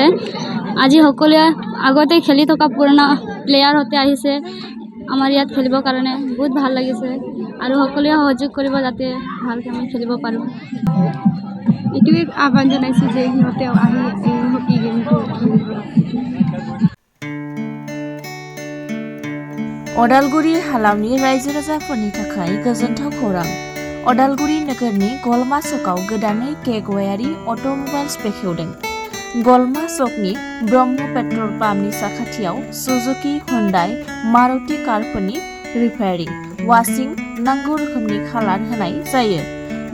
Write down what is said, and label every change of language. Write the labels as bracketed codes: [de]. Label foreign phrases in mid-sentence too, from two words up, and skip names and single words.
[as] আজি সকলোৱে আগতে খেলি থকা পুৰণা প্লেয়াৰ হতে আহিছে আমাৰ ইয়াত খেলিবৰ কাৰণে। বহুত ভাল লাগিছে আৰু সকলোৱে সহযোগ কৰিব যাতে ভালকৈ আমি খেলিব পাৰোঁ। এইটোৱে আহ্বান জনাইছোঁ যে সিহঁতে আহি হকী গেমটো খেলিব। [brx] अदालगुरि हालामनि रायजो राजाफोरनि थाखाय गोजोनथाव खौरां। अदालगुरि नोगोरनि गलमा सकआव गोदानै केगवायारि अट'मबाइल्स बेखेवदों। गलमा सकनि ब्रह्म पेट्रल पाम्पनि साखाथियाव सुजुकी, हुन्डाइ, मारुति कारफोरनि रिपेयारिं, वाशिं, नांगौ रोखोमनि खालार होनाय जायो।